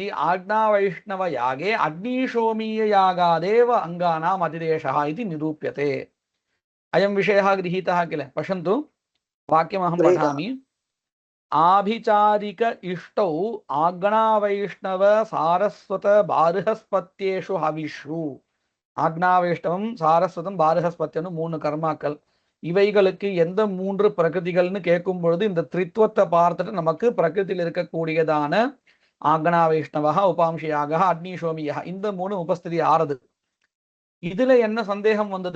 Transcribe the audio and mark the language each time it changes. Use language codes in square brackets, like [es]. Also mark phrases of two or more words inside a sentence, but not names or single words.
[sa] आज्ञावैष्णवयागे अग्निशोमीययागादेव अङ्गानाम् अतिदेशः इति निरूप्यते। अयं विषयः गृहीतः किल? पश्यन्तु, वाक्यमहं पठामि। आभिचारिक इष्टौ आज्ञावैष्णव सारस्वत बार्हस्पत्येषु हविषु। [ta] ஆக்னாவைஷ்ணவம், சாரஸ்வதம், பாரஹஸ்பத்தியன்னு 3 கர்மாக்கள். இவைகளுக்கு எந்த 3 பிரகிருதிகள்னு கேட்கும் பொழுது இந்த த்ரித்வத்தை பார்த்துட்டு நமக்கு பிரகிருதியில் இருக்கக்கூடியதான ஆக்னாவைஷ்ணவா, உபாம்சியாக, அக்னிசோமியா, இந்த 3 உபஸ்திதி ஆறுது. இதுல என்ன சந்தேகம் வந்தது?